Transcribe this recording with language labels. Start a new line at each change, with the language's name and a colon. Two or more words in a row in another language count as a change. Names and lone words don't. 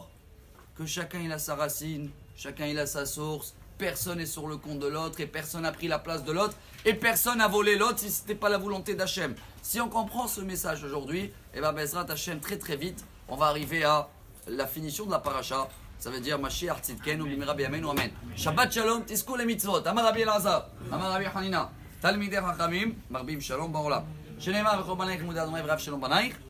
French: Que chacun, il a sa racine, chacun, il a sa source. Personne n'est sur le compte de l'autre et personne n'a pris la place de l'autre. Et personne n'a volé l'autre si ce n'était pas la volonté d'Hachem. Si on comprend ce message aujourd'hui, eh bien,
Hebrew: בעזרת השם,
French: très très vite, on va arriver à la finition de la paracha. Ça veut dire
Hebrew: משיח צדקנו במהרה בימינו אמן. שבת שלום,
French: tiskou les mitzvot.
Hebrew: אמר רבי אלעזר, אמר רבי חנינא. תלמידי חכמים, מרבים שלום בעולם. שנאמר וכל בנייך מודע אדוני ורב שלום בנייך.